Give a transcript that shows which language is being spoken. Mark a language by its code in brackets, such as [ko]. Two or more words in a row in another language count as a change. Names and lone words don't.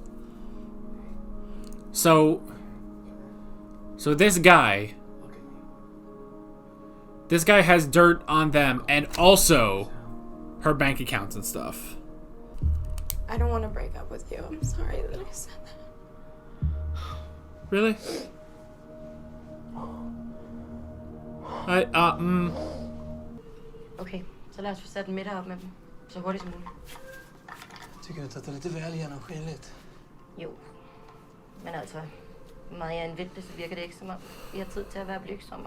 [en] So this guy has dirt on them and also her bank accounts and stuff. I don't want to break up with you. I'm sorry that I said that. Really? [da] Okay, så lad os få sat en middag op med dem. Så hurtigt som muligt. [sv] Tycker du inte att det är lite väl genomskinligt? Jo. [da] Men altså, meget jeg end det, så virker det ikke som om, vi har tid til at være blygsomme.